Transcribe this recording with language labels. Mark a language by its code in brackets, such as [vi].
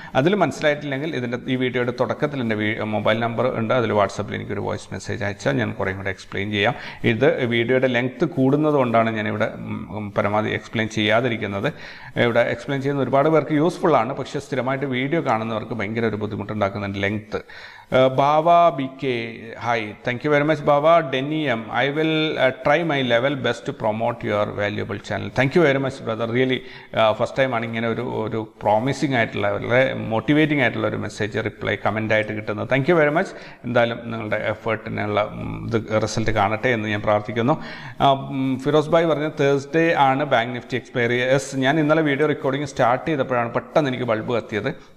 [ml] അതിൽ മനസ്സിലായിട്ടില്ലെങ്കിൽ ഈ വീഡിയോയുടെ തുടക്കത്തിൽ എൻ്റെ മൊബൈൽ നമ്പർ ഉണ്ട്, അതിൽ വാട്സപ്പിൽ എനിക്കൊരു വോയിസ് മെസ്സേജ് അയച്ചാൽ ഞാൻ കുറേ കൂടെ എക്സ്പ്ലെയിൻ ചെയ്യാം. ഇത് വീഡിയോയുടെ ലെങ്ത്ത് കൂടുന്നത് കൊണ്ടാണ് ഞാനിവിടെ പരമാവധി എക്സ്പ്ലെയിൻ ചെയ്യാതിരിക്കുന്നത്. ഇവിടെ എക്സ്പ്ലെയിൻ ചെയ്യുന്ന ഒരുപാട് പേർക്ക് യൂസ്ഫുള്ളാണ്, പക്ഷേ സ്ഥിരമായിട്ട് വീഡിയോ കാണുന്നവർക്ക് ഭയങ്കര ഒരു ബുദ്ധിമുട്ടുണ്ടാക്കുന്നുണ്ട് length. [en] Bava BK, hi, thank you very much Baba. Denny M, I will try my level best to promote your valuable channel. Thank you very much brother, really first time [ml] ആണ് ഇങ്ങനെ ഒരു promising ആയിട്ടുള്ള, വളരെ motivating ആയിട്ടുള്ള ഒരു message reply comment ആയിട്ട് കിട്ടുന്നത്. [en] Thank you very much. [ml] എന്തായാലും നിങ്ങളുടെ എഫേർട്ടിനുള്ള റിസൾട്ട് കാണട്ടെ എന്ന് ഞാൻ പ്രാർത്ഥിക്കുന്നു. ഫിറോസ് ഭായ് പറഞ്ഞു തേഴ്സ്ഡേ ആണ് ബാങ്ക് നിഫ്റ്റി എക്സ്പയറി. ഞാൻ ഇന്നലെ വീഡിയോ റെക്കോർഡിങ് സ്റ്റാർട്ട് ചെയ്തപ്പോഴാണ് പെട്ടെന്ന് എനിക്ക് ബൾബ് കത്തിയത്.